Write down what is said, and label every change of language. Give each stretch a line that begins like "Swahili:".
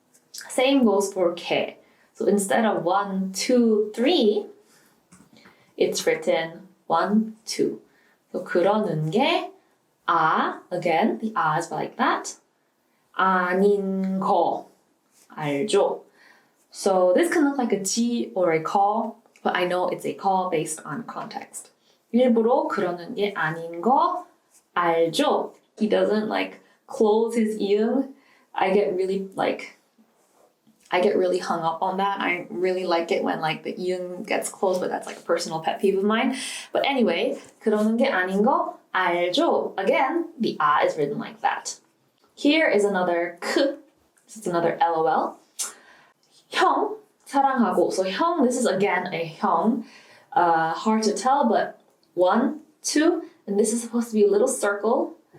English: Same goes for 개. So instead of 1, 2, 3, it's written 1, 2. So
Korean: 그러는 게
English: again, the is like that.
Korean: 아닌 거 알죠?
English: So this can look like a G or a call, but I know it's a call based on context.
Korean: 일부러 그러는 게 아닌 거 알죠?
English: He doesn't close his 이응. I get really hung up on that. I really like it when the 이응 gets closed, but that's a personal pet peeve of mine. But anyway,
Korean: 그러는 게 아닌 거 알죠?
English: Again, the is written like that. Here is another 크. This is another LOL.
Korean: 형, 사랑하고.
English: So 형, this is again a 형. Hard to tell, but 1, 2, and this is supposed to be a little circle.